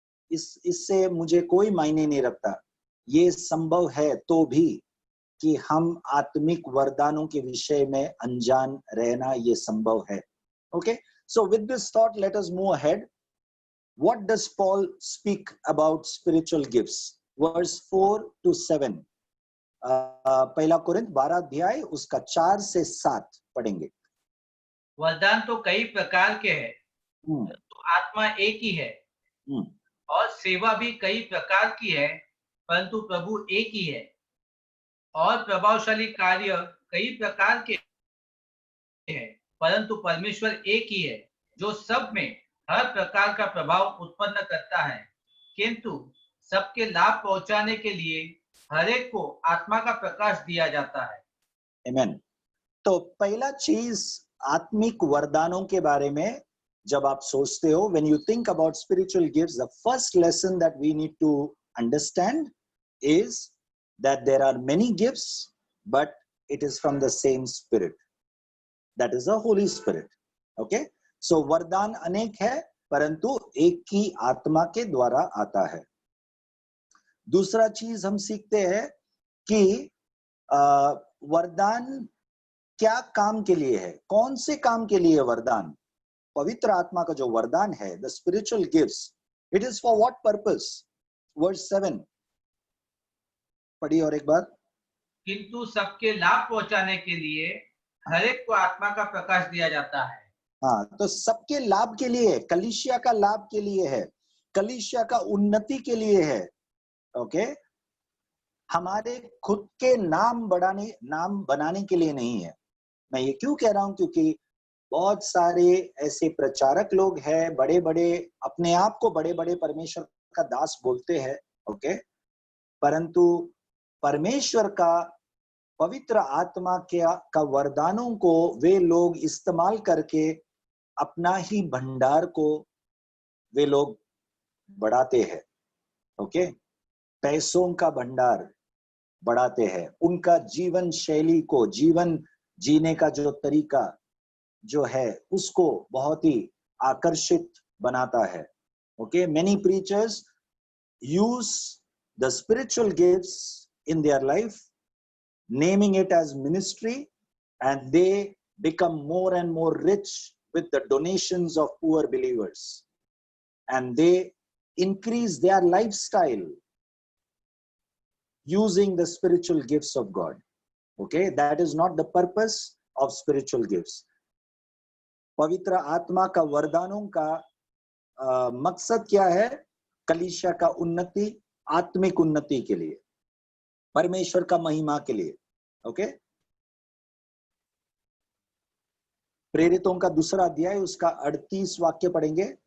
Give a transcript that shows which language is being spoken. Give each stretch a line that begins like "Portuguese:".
Hindi: इससे मुझे कोई मायने नहीं रखता. ये संभव है तो भी कि हम आत्मिक वरदानों के विषय में अनजान रहना ये संभव है.
English: Okay, so with this thought, let us move ahead. What does Paul speak about spiritual gifts? Verse 4 to 7.
Hindi: पहला कोरिन्थ 12 अध्याय उसका 4 से 7 पढ़ेंगे. वरदान तो कई प्रकार के हैं, तो आत्मा एक ही है. और सेवा भी कई प्रकार की है, परंतु प्रभु एक ही है. और प्रभावशाली कार्य कई प्रकार के हैं, परंतु परमेश्वर एक ही है, जो सब में हर प्रकार का प्रभाव उत्पन्न करता है, किंतु सबके लाभ पहुंचाने के लिए हर एक को आत्मा का प्रकाश दिया जाता है. आमीन. तो पहला चीज आत्मिक वरदानों के बारे में जब आप सोचते
English: हो, when you think about spiritual gifts, the first lesson that we need to understand is that there are many gifts, but it is from the same Spirit. That is the Holy Spirit. Okay?
Hindi: So वरदान अनेक है, परंतु एक ही आत्मा के द्वारा आता है. दूसरा चीज हम सीखते हैं कि वरदान क्या काम के लिए है, कौन से काम के लिए वरदान. पवित्र आत्मा का जो वरदान है,
English: the spiritual gifts, it is for what purpose?
Hindi: Verse 7 पढ़िए और एक बार. किंतु सबके लाभ पहुंचाने के लिए हर एक को आत्मा का प्रकाश दिया जाता है. हाँ, तो सबके लाभ के लिए, कलीसिया का लाभ के लिए है, कलीसिया का उन्नति के लिए है. ओके, हमारे खुद के नाम बनाने के लिए नहीं है. मैं ये क्यों कह रहा हूं? क्योंकि बहुत सारे ऐसे प्रचारक लोग हैं, बड़े बड़े अपने आप को बड़े बड़े परमेश्वर का दास बोलते हैं. ओके, परंतु परमेश्वर का पवित्र आत्मा का वरदानों को वे लोग इस्तेमाल करके अपना ही भंडार को वे लोग बढ़ाते हैं. ओके, पैसों का भंडार बढ़ाते हैं, उनका जीवन शैली को, जीवन जीने का जो तरीका जो है उसको बहुत ही आकर्षित बनाता है.
English: Okay, many preachers use the spiritual gifts in their life, naming it as ministry, and they become more and more rich with the donations of poor believers, and they increase their lifestyle using the spiritual gifts of God. Okay, that is not the purpose of spiritual gifts.
Hindi: पवित्र आत्मा का वरदानों का मकसद क्या है? कलीसिया का उन्नति, आत्मिक उन्नति के लिए, परमेश्वर का महिमा के लिए. ओके, प्रेरितों का दूसरा अध्याय उसका 38 वाक्य पढ़ेंगे.